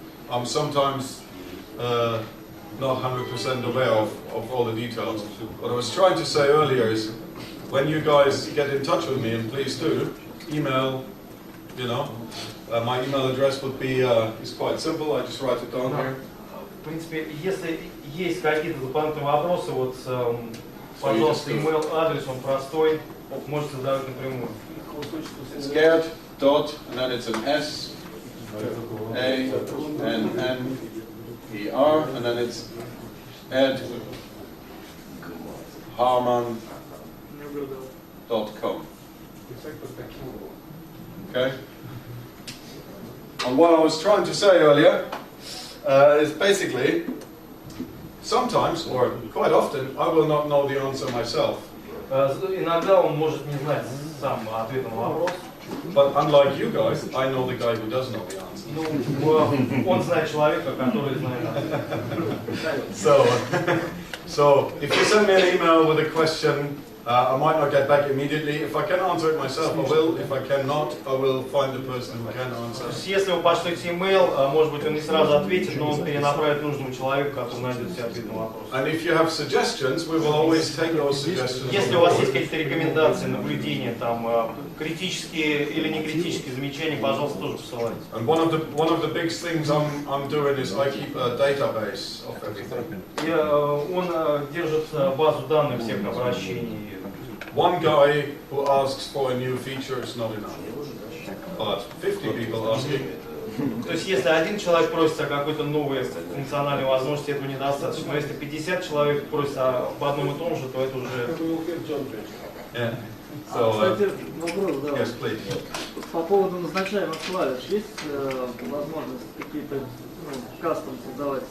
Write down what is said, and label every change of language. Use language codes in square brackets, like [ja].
[en] I'm sometimes not 100% aware of all the details. What I was trying to say earlier is, when you guys get in touch with me, and please do, email, you know, my email address would be, is quite simple, I just write it down here. [ru] В принципе, если есть какие-то дополнительные вопросы, вот, пожалуйста, email адрес, он простой, можете задавать напрямую. [en] It's Gert dot, and then it's an S, A, N, N, E, R, and then it's Ed Harman.com. Okay? And what I was trying to say earlier is basically, sometimes, or quite often, I will not know the answer myself. [ru] Иногда он может не знать сам ответ на вопрос. [en] But unlike you guys, I know the guy who does know the answer. [ru] Ну, он знает человека, который знает ответ. [en] So if you send me an email with a question, I might not get back immediately. If I can answer it myself, I will. If I cannot, I will find the person who can answer. [ru] Если вы пошлете email, может быть, он не сразу ответит, но он перенаправит нужному человеку, который найдет все ответы на вопрос. [en] And if you have suggestions, we will always take those suggestions. [ru] Если у вас есть какие-то рекомендации, наблюдения, там критические или не критические замечания, пожалуйста, тоже посылайте. [en] And one of the big things I'm doing is I keep a database of everything. [ru] Он держит базу данных всех обращений. [en] One guy who asks for a new feature is not enough, but 50 people asking. [ru] То есть, если один человек просит о какой-то новой функциональной возможности, этого недостаточно. Но если 50 человек просят об одном и том же, то это уже... [en] Yeah. So, [ru] Кстати, вопрос, да. [en] Yes, please. [ru] По поводу назначаемых клавиш, есть возможность какие-то кастом создавать?